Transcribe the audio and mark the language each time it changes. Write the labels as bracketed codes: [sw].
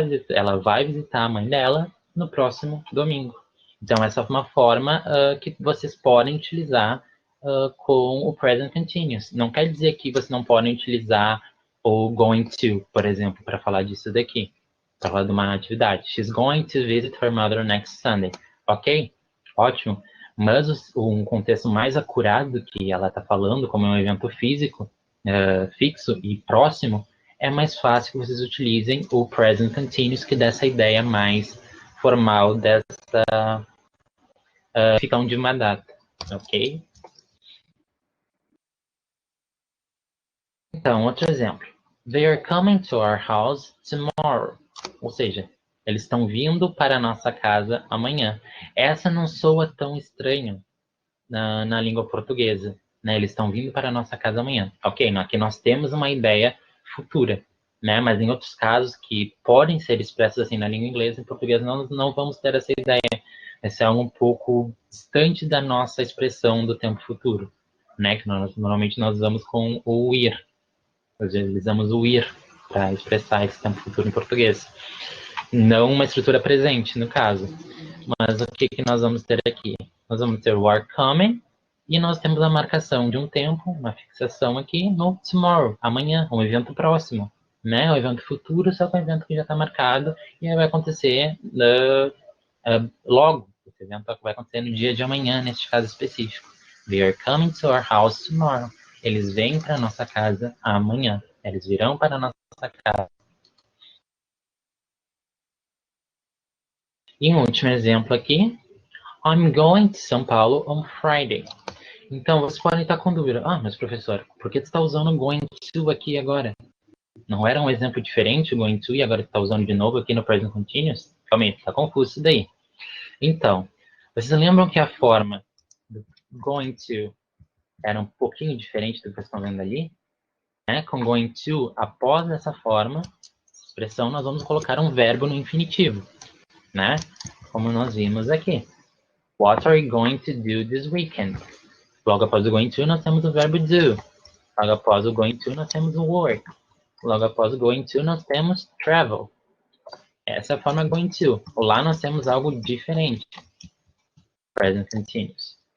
[pt] Ela vai visitar a mãe dela no próximo domingo. Então, essa é uma forma que vocês podem utilizar com o present continuous. Não quer dizer que vocês não podem utilizar o going to, por exemplo, para falar disso daqui, para falar de uma atividade. [en] She's going to visit her mother next Sunday. [pt] Ok? Ótimo. Mas um contexto mais acurado que ela está falando, como é um evento físico, fixo e próximo, é mais fácil que vocês utilizem o present continuous, que dá essa ideia mais formal dessa ficção de uma data. Ok? Então, outro exemplo. [en] They are coming to our house tomorrow. [pt] Ou seja, eles estão vindo para a nossa casa amanhã. Essa não soa tão estranho na língua portuguesa, né? Eles estão vindo para a nossa casa amanhã. Ok, aqui nós temos uma ideia futura, né? Mas em outros casos que podem ser expressos assim na língua inglesa, em português não vamos ter essa ideia. Essa é algo um pouco distante da nossa expressão do tempo futuro, né? Que normalmente nós usamos com o ir. Nós utilizamos o ir para expressar esse tempo futuro em português. Não uma estrutura presente, no caso. Mas o que nós vamos ter aqui? Nós vamos ter o are coming e nós temos a marcação de um tempo, uma fixação aqui no tomorrow, amanhã, um evento próximo, né? O evento futuro, só que é um evento que já está marcado e vai acontecer logo. Esse evento vai acontecer no dia de amanhã, neste caso específico. [en] They are coming to our house tomorrow. [pt] Eles vêm para nossa casa amanhã. Eles virão para a nossa casa. E um último exemplo aqui. [en] I'm going to São Paulo on Friday. [pt] Então, vocês podem estar com dúvida. Ah, mas professor, por que você está usando going to aqui agora? Não era um exemplo diferente o going to e agora está usando de novo aqui no present continuous? Calma aí, tá confuso isso daí. Então, vocês lembram que a forma do going to era um pouquinho diferente do que vocês estão vendo ali? Né? Com going to, após essa forma, essa expressão, nós vamos colocar um verbo no infinitivo, né? Como nós vimos aqui. [en] What are you going to do this weekend? [pt] Logo após o going to, nós temos o verbo do. Logo após o going to, nós temos o work. Logo após o going to, nós temos travel. Essa é a forma going to. Lá nós temos algo diferente. Present continuous.